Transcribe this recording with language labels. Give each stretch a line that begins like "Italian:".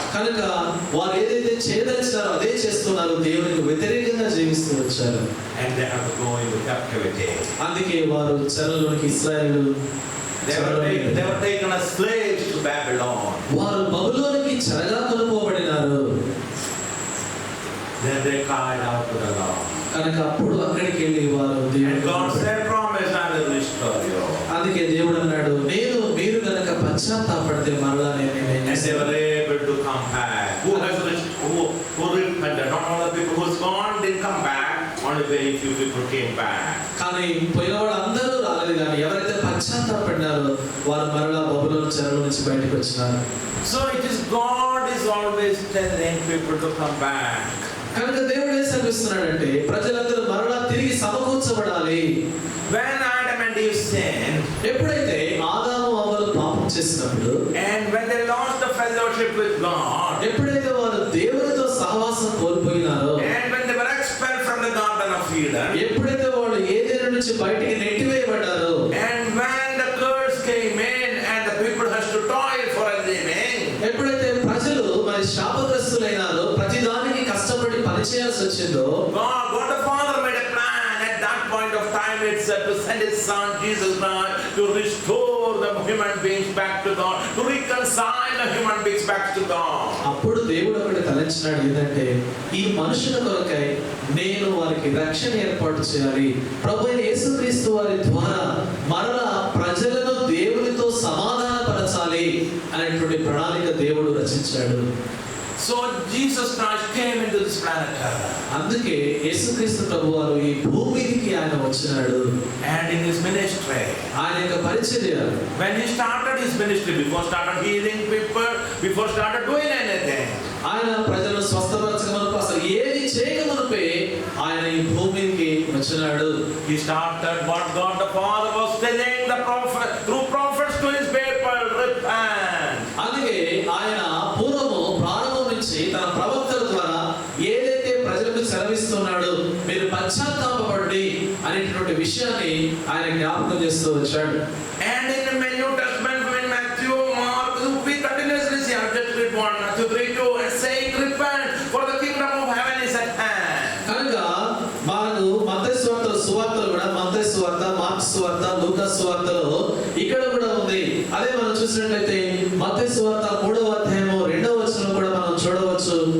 Telugu: కనుక వారు ఏదైతే చేయదలిచారో అదే చేస్తున్నారు, దేవునికి వ్యతిరేకంగా జీవిస్తూ వచ్చారు.
English: And they have to go into captivity.
Telugu: అందుకే వారు చెరలోనికి ఇశ్రాయేలు
English: They were taken as slaves to Babylon.
Telugu: వారు బబులోనికి చెరగా కొనుపోబడినారు.
English: Then they cried out to the Lord.
Telugu: కనుక అప్పుడు అక్కడికి వెళ్ళి వారు
English: And God said, promise I will restore you.
Telugu: అందుకే దేవుడు అన్నాడు, నేను మీరు కనుక పశ్చాత్తాపడితే మరలా నేను ఏం
English: And they
Telugu: చేస్తాను?
English: were able to come back. Who repented? Not all the people who's gone didn't come back. Only very few people came back.
Telugu: కానీ పోయిన వాళ్ళు అందరూ రాలేదు, కానీ ఎవరైతే పశ్చాత్తాపడినారో వారు మరలా బబులోను చెరలో నుంచి బయటకు వచ్చినారు.
English: So it is God is always telling people to come back.
Telugu: కనుక దేవుడు ఏం సెలవిస్తున్నాడంటే ప్రజలందరూ మరలా తిరిగి సమకూర్చబడాలి.
English: When Adam and Eve sinned,
Telugu: ఎప్పుడైతే ఆదాము అవ్వలు పాపం చేసినప్పుడు,
English: and when they lost the fellowship with God,
Telugu: ఎప్పుడైతే వారు దేవునితో సహవాసం కోల్పోయినారో,
English: and when they were expelled from the Garden of Eden,
Telugu: ఎప్పుడైతే వాళ్ళు ఏదైనా నుంచి బయటికి నెట్టివేయబడ్డారో,
English: and when the curse came in and the people has to toil for a living,
Telugu: ఎప్పుడైతే ప్రజలు మరి శాపగ్రస్తులైనారో, ప్రతిదానికి కష్టపడి పనిచేయాల్సి వచ్చిందో,
English: God the Father made a plan at that point of time itself to send His Son Jesus Christ to restore the human beings back to God, to reconcile the human beings back to God.
Telugu: అప్పుడు దేవుడు ఒకటి తలంచినాడు, ఏంటంటే ఈ మనుషుల కొరకై నేను వారికి రక్షణ ఏర్పాటు చేయాలి. ప్రభువైన యేసుక్రీస్తు వారి ద్వారా మరలా ప్రజలను దేవునితో సమాధానపరచాలి అనేటువంటి ప్రణాళిక దేవుడు రచించాడు.
English: So Jesus Christ came into this planet Earth.
Telugu: అందుకే యేసుక్రీస్తు ప్రభువారు ఈ భూమికి ఆయన వచ్చినాడు.
English: And in His ministry,
Telugu: ఆయన యొక్క పరిచర్య,
English: when He started His ministry, before started healing people, before started doing anything,
Telugu: ఆయన ప్రజలను స్వస్థపరచకమునకు అసలు ఏది చేయకమునపే ఆయన ఈ భూమికి వచ్చినాడు.
English: He started what God the Father was telling the prophet through prophets to His people, repent.
Telugu: అందుకే ఆయన పూర్వము ప్రారంభం నుంచి తన ప్రవక్తల ద్వారా ఏదైతే ప్రజలకు సెలవిస్తున్నాడో మీరు పశ్చాత్తాపపడండి అనేటువంటి విషయాన్ని ఆయన జ్ఞాపకం చేస్తూ వచ్చాడు.
English: And in the New Testament, when Matthew, Mark, we continuously see, I've just read 1 Matthew 3:2, and saying, repent, for the kingdom of heaven is at hand.
Telugu: కనుక మనకు మత్తయి సువార్తలు కూడా మత్తయి సువార్త, మార్కు సువార్త, లూకా సువార్తలో ఇక్కడ కూడా ఉంది. అదే మనం చూసినట్లయితే మత్తయి సువార్త 3వ అధ్యాయము 2వ వచనం కూడా మనం చూడవచ్చు.